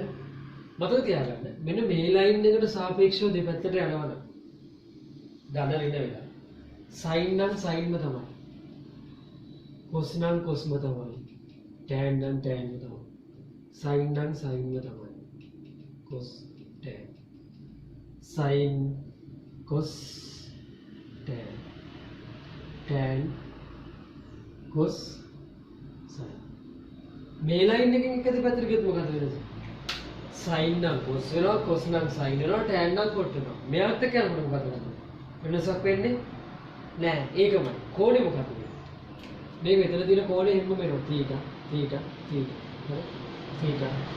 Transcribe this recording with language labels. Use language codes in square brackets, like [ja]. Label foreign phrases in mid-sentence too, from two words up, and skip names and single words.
[si] මතක තියාගන්න. මෙන්න මේ ලයින් එකට සාපේක්ෂව දෙපැත්තට යනවා. ධන ඍණ වෙලා. sin නම් sinම තමයි. cos නම් cosම තමයි. tan නම් tanම තමයි. sin නම් sinම තමයි. [en] cos tan. sin cos tan. tan cos sin. [si] මේ ලයින් එකෙන් එක දෙපැත්තට ගියොත් මොකද වෙන්නේ? sin නම් cos වෙනවා, cos නම් sin වෙනවා, tan නම් cot වෙනවා. මෙයාත් එක්ක යනකොට මොකද වෙන්නේ? වෙනසක් වෙන්නේ නෑ. ඒකමයි. කෝණය මොකක්ද? මේ මෙතන තියෙන කෝණය හැම වෙනවා. θීටා θීටා θීටා. හරි? θීටා.